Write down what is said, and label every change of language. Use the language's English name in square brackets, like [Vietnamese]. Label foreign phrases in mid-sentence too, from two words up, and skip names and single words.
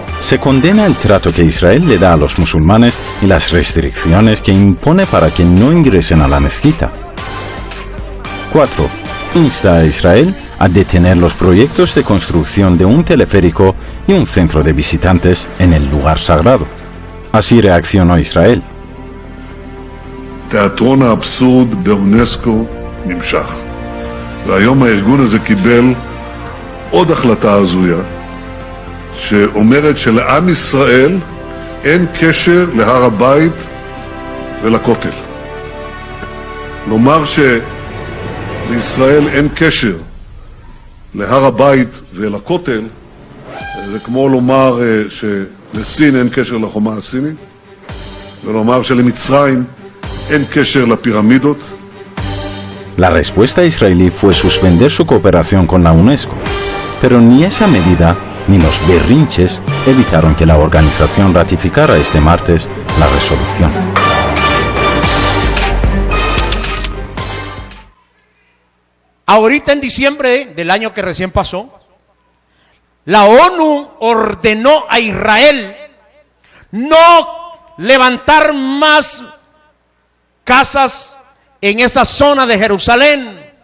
[Spanish] Se condena el trato que Israel le da a los musulmanes y las restricciones que impone para que no ingresen a la mezquita. 4. Insta a Israel a detener los proyectos de construcción de un teleférico y un centro de visitantes en el lugar sagrado. Así reaccionó Israel. [Hebrew] תיאטרון האבסורד באונסקו נמשך. והיום הארגון הזה קיבל עוד החלטה הזויה, שאומרת שלעם ישראל אין קשר להר הבית ולכותל. לומר שלישראל אין קשר להר הבית ולכותל, זה כמו לומר שלסין אין קשר לחומה הסינית, ולומר שלמצרים en קשר לפירמידות. [Spanish] La respuesta israelí fue suspender su cooperación con la UNESCO, pero ni esa medida ni los berrinches evitaron que la organización ratificara este martes la resolución. Ahorita en diciembre del año que recién pasó, la ONU ordenó a Israel no levantar más casas en esa zona de Jerusalén.